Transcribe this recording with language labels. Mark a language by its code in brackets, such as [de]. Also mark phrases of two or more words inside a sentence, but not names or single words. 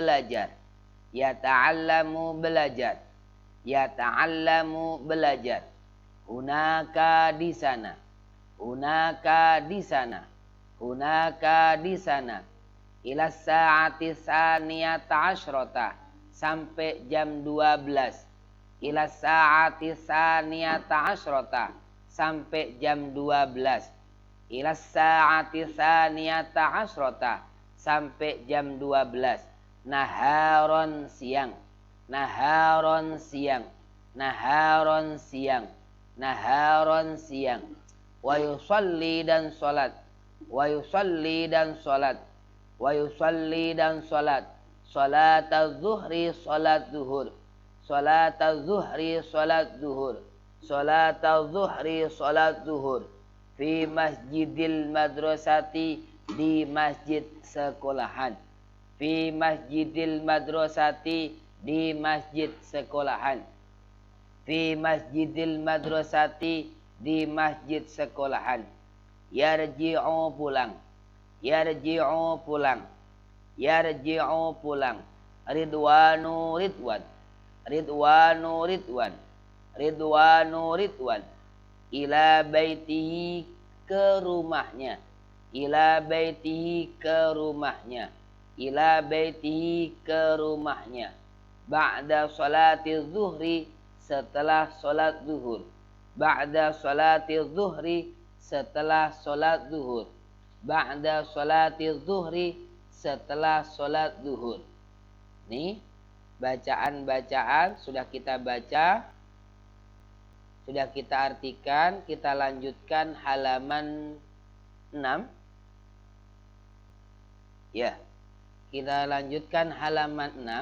[id] belajar, yata'allamu belajar, yata'allamu belajar, hunaka di sana, hunaka di sana, hunaka di sana, [ar] إلى الساعة الثانية عشرة [id] sampai jam 12, [ar] إلى الساعة الثانية عشرة [id] sampai jam 12, [ar] إلى الساعة الثانية [id] asyrota sampai jam 12, naharon siang, naharon siang, naharon siang, naharon siang, [ar] ويصلي [id] dan salat, [ar] ويصلي [id] dan salat, [ar] ويصلي [id] dan salat, [ar] صلاة الظهر [id] salat zuhur, [ar] صلاة الظهر [id] salat zuhur, [ar] صلاة الظهر [id] salat zuhur, [ar] في مسجد المدرسة [id] di masjid sekolahan, [ar] في مسجد المدرسة [id] di masjid sekolahan, [ar] في مسجد المدرسة [id] di masjid sekolahan, yarji'u pulang, yarji'u pulang, yarji'u pulang, ridwanu ridwan, ridwanu ridwan, ridwanu ridwan, [ar] إلى بيته [id] ke rumahnya, [ar] إلى بيته [id] ke rumahnya, [ar] إلى بيته [id] ke rumahnya, [ar] بعد صلاة الظهر [id] setelah salat zuhur, [ar] بعد صلاة الظهر [id] setelah salat zuhur, [ar] بعد صلاة الظهر [id] setelah salat zuhur. Ini bacaan-bacaan sudah kita baca, sudah kita artikan. Kita lanjutkan halaman 6. Ya, kita lanjutkan halaman 6.